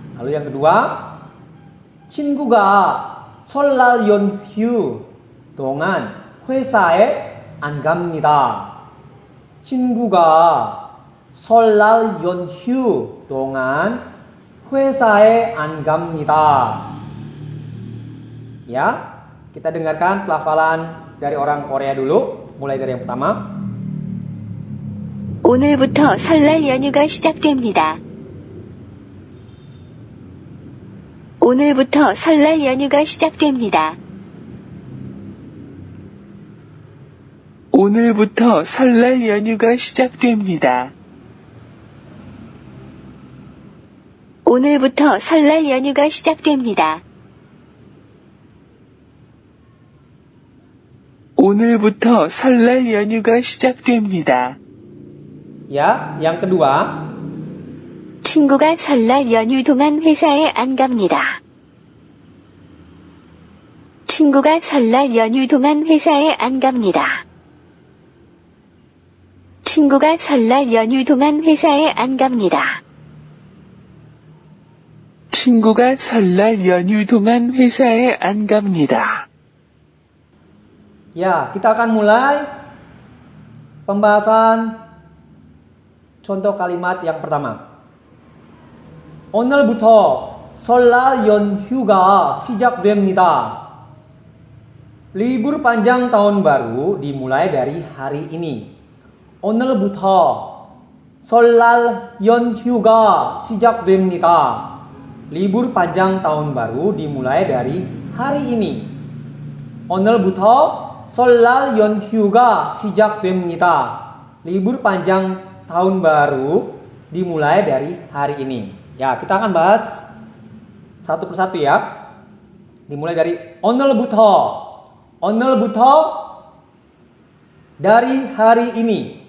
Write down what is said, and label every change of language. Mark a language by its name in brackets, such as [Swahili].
[Indonesian] Lalu yang kedua, [Korean] 친구가 설날 연휴 동안 회사에 안 갑니다. 친구가 설날 연휴 동안 회사에 안 갑니다. [Indonesian] Ya, kita dengarkan pelafalan dari orang Korea dulu, mulai dari yang pertama. [Korean] 오늘부터 설날 연휴가 시작됩니다. 오늘부터 설날 연휴가 시작됩니다. 오늘부터 설날 연휴가 시작됩니다. 오늘부터 설날 연휴가 시작됩니다. 오늘부터 설날 연휴가 시작됩니다. [Indonesian] Ya, yang kedua. [Korean] 친구가 설날 연휴 동안 회사에 안 갑니다. 친구가 설날 연휴 동안 회사에 안 갑니다. 친구가 설날 연휴 동안 회사에 안 갑니다. 친구가 설날 연휴 동안 회사에 안 갑니다. [Indonesian] Ya, kita akan mulai pembahasan contoh kalimat yang pertama. [Korean] 오늘부터 설날 연휴가 시작됩니다. [Indonesian] Libur panjang tahun baru dimulai dari hari ini. [Korean] 오늘부터 설날 연휴가 시작됩니다. [Indonesian] Libur panjang tahun baru dimulai dari hari ini. [Korean] 오늘부터 설날 연휴가 시작됩니다. [Indonesian] Libur panjang tahun baru dimulai dari hari ini. Ya, kita akan bahas satu persatu ya. Dimulai dari [Korean] 오늘부터. 오늘부터 [Indonesian] dari hari ini.